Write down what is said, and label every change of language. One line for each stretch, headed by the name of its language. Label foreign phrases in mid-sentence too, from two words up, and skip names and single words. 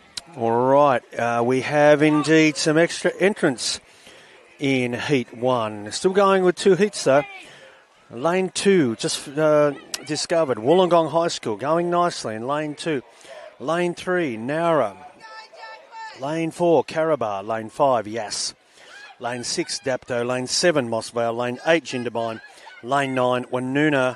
English: All right, we have indeed some extra entrants in Heat 1. Still going with 2 heats though. Lane 2, just discovered. Wollongong High School going nicely in Lane 2. Lane 3, Nowra. Lane 4, Carabar. Lane 5, Yass. Lane 6, Dapto. Lane 7, Mossvale. Lane 8, Jindabyne. Lane 9, Woonona.